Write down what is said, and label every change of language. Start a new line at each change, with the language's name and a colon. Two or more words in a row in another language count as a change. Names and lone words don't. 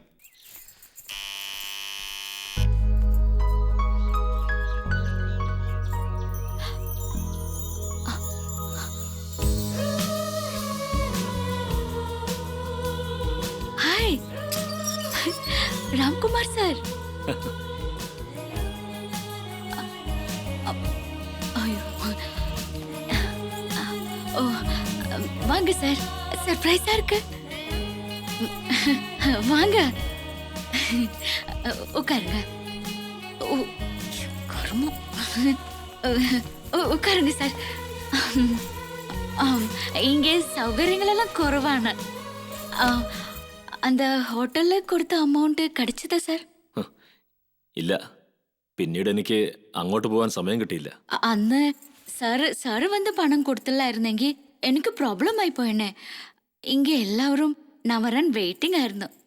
Malayalam: ഹായ് രാംകുമാർ സാർ.
Tamil: வாங்க சார், சர்ப்ரைஸா இருக்கு. வாங்க உட்காருங்க. உட்காருங்க சார். இங்கே சௌகரியங்கள் எல்லாம் குறைவான.
Malayalam: அந்த ഹോട്ടലിൽ കൊടുത്ത അമൗണ്ട് கிடைச்சதா സാർ? ഇല്ല, പിന്നീട് എനിക്ക് അങ്ങോട്ട് പോകാൻ സമയം കിട്ടിയില്ല. അന്ന് സാറ് വന്ന് പണം കൊടുത്തില്ലായിരുന്നെങ്കിൽ എനിക്ക് പ്രോബ്ലം ആയി പോയെന്നെ. ഇങ്ങ എല്ലാവരും ഞാൻ വരാൻ വെയിറ്റിംഗ് ആയിരുന്നു.